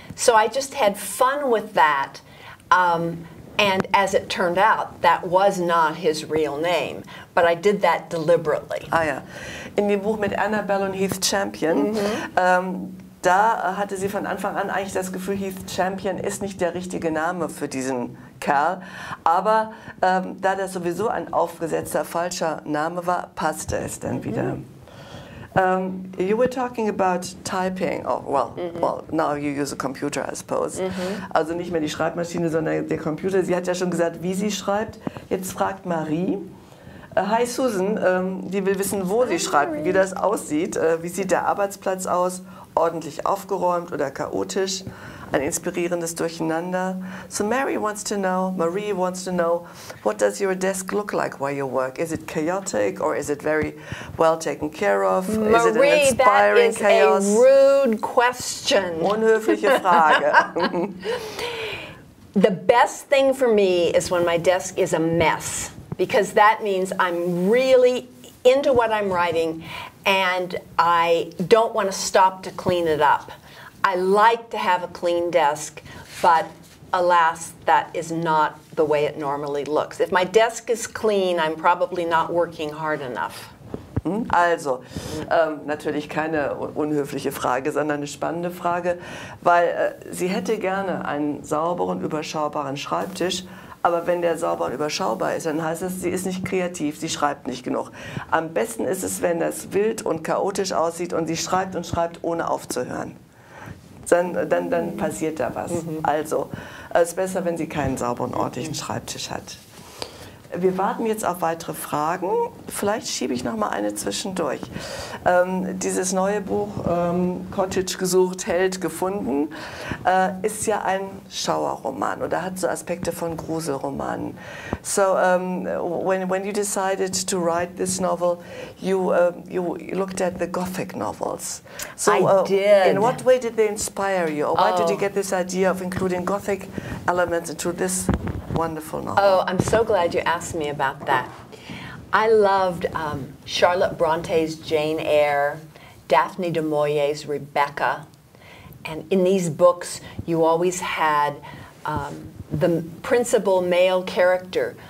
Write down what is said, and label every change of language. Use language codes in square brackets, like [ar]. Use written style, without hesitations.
[en] So I just had fun with that. And as it turned out, that was not his real name. But I did that deliberately. Ah ja. [de] In dem Buch mit Annabelle und Heath Champion, da hatte sie von Anfang an eigentlich das Gefühl, Heath Champion ist nicht der richtige Name für diesen Kerl. Aber da das sowieso ein aufgesetzter, falscher Name war, passte es dann wieder. [en] You were talking about typing. Oh, well, now you use a computer, I suppose. [de] Also nicht mehr die Schreibmaschine, sondern der Computer. Sie hat ja schon gesagt, wie sie schreibt. Jetzt fragt Marie. Hi Susan, die will wissen, wo sie schreibt, wie das aussieht. Wie sieht der Arbeitsplatz aus? Ordentlich aufgeräumt oder chaotisch? Ein inspirierendes Durcheinander. [en] So Marie wants to know, what does your desk look like while you work? Is it chaotic or is it very well taken care of? Marie, is it an inspiring that is chaos? A rude question. [de] Unhöfliche Frage. [en] The best thing for me is when my desk is a mess, because that means I'm really into what I'm writing and I don't want to stop to clean it up. I like to have a clean desk, but alas, that is not the way it normally looks. If my desk is clean, I'm probably not working hard enough. [de] Also, natürlich keine unhöfliche Frage, sondern eine spannende Frage, weil sie hätte gerne einen sauberen, überschaubaren Schreibtisch, aber wenn der sauber und überschaubar ist, dann heißt es, sie ist nicht kreativ, sie schreibt nicht genug. Am besten ist es, wenn das wild und chaotisch aussieht und sie schreibt und schreibt, ohne aufzuhören. Dann passiert da was. Also, es ist besser, wenn sie keinen sauberen, ordentlichen Schreibtisch hat. Wir warten jetzt auf weitere Fragen. Vielleicht schiebe ich noch mal eine zwischendurch. Dieses neue Buch Cottage, gesucht, Held, gefunden ist ja ein Schauerroman oder hat so Aspekte von Gruselromanen. [en] So when you decided to write this novel, you looked at the Gothic novels. So I did. In what way did they inspire you? Or why did you get this idea of including Gothic elements into this wonderful novel? Oh, I'm so glad you asked me about that. I loved Charlotte Bronte's Jane Eyre, Daphne du Maurier's Rebecca, and in these books you always had the principal male character.